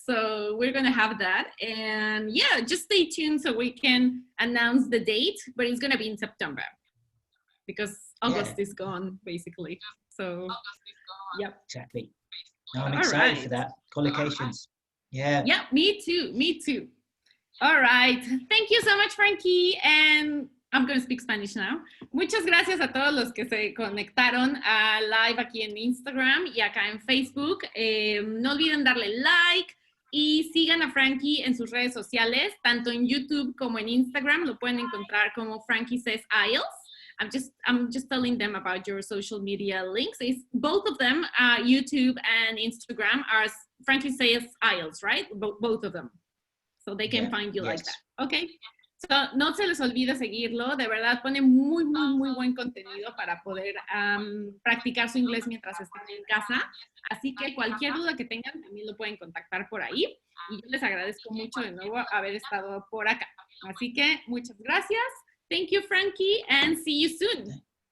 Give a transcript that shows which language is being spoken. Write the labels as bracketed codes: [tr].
[en] So we're gonna have that, and yeah, just stay tuned so we can announce the date, but it's gonna be in September because August is gone basically. So yep, exactly. No, I'm excited for that. Collocations. Yeah, me too. All right. Thank you so much, Frankie. And I'm going to speak Spanish now. [es] Muchas gracias a todos los que se conectaron a live aquí en Instagram y acá en Facebook. No olviden darle like y sigan a Frankie en sus redes sociales, tanto en YouTube como en Instagram. Lo pueden encontrar como Frankie Says IELTS. [en] I'm just telling them about your social media links. It's both of them, YouTube and Instagram, are Frankie Says IELTS, right? Both of them. So they can find you like that. Okay. [es] So no se les olvide seguirlo. De verdad pone muy buen contenido para poder practicar su inglés mientras estén en casa. Así que cualquier duda que tengan también lo pueden contactar por ahí. Y yo les agradezco mucho de nuevo haber estado por acá. Así que muchas gracias. [en] Thank you, Frankie, and see you soon.